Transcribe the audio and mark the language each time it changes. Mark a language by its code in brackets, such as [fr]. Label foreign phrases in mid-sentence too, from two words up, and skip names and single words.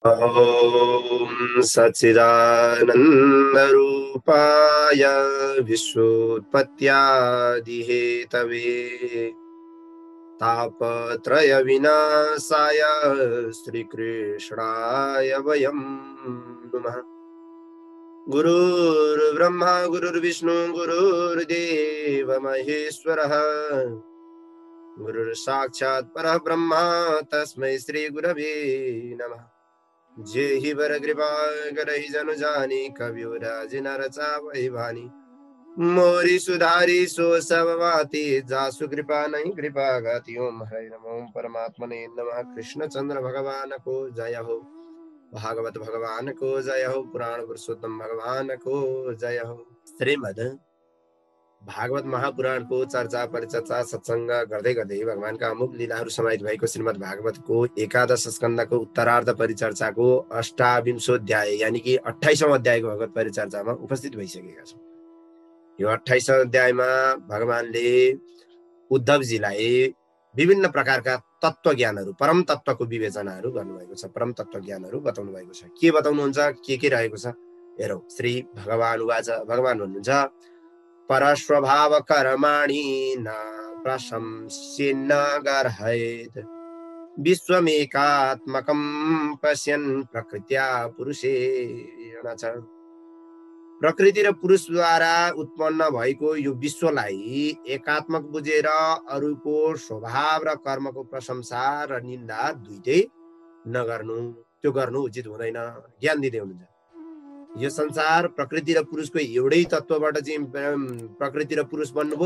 [sa] ॐ सच्चिदानन्दरूपाय विश्वोत्पत्त्यादिहेतवे तापत्रयविनाशाय श्रीकृष्णाय वयं नमः। गुरुर्ब्रह्मा गुरुर्विष्णु गुरुर्देव महेश्वरः गुरुर्साक्षात् परब्रह्म तस्मै श्रीगुरवे नमः। [awa] जे ही वर कृपा करहि जनु जानी कवियो राज नर चावहि भानी मोरी सुधारी सो सब बाती जासु कृपा नहीं कृपा गाती। [sa] ओम हरि नमो परमात्मने नमः। [ne] कृष्ण चंद्र भगवान को जय हो, भागवत भगवान को जय हो, पुराण पुरुषोत्तम भगवान को जय हो। श्रीमद् भागवत महापुराणको चर्चा परिचर्चा सत्संग गर्दै गर्दै भगवानका अमुक लीलाहरू समाहित भएको श्रीमद् भागवतको एकादश स्कन्धको उत्तरार्ध परिचर्चाको अष्टाविंशोध्याय यानी कि 28औं अध्यायको भगवत परिचर्चामा उपस्थित भइसकेका छौँ। यो 28औं अध्यायमा भगवानले उद्धवजीलाई विभिन्न प्रकारका तत्त्व ज्ञानहरू, परम तत्त्वको विवेचनाहरू गर्नुभएको छ, परम तत्त्व ज्ञानहरू बताउनु भएको छ। के बताउनुहुन्छ, के रहेको छ हेरौँ। [sa] श्री भगवान उवाच, [ne] भगवान भन्नुहुन्छ [sa] परस्वभाव कर्माणि न प्रशंस्येन्न गर्हयेत् विश्वमेकात्मकं पश्यन् प्रकृत्या पुरुषेण च। [ne] प्रकृति र पुरुषद्वारा उत्पन्न भएको यो विश्वलाई एकात्मक बुझेर अरूको स्वभाव र कर्मको प्रशंसा र निन्दा दुईटै नगर्नु, त्यो गर्नु उचित हुँदैन। ज्ञान दिँदै हुनुहुन्छ यो संसार प्रकृति र पुरुषको एउटै तत्त्वबाट चाहिँ प्रकृति र पुरुष बन्नुभयो।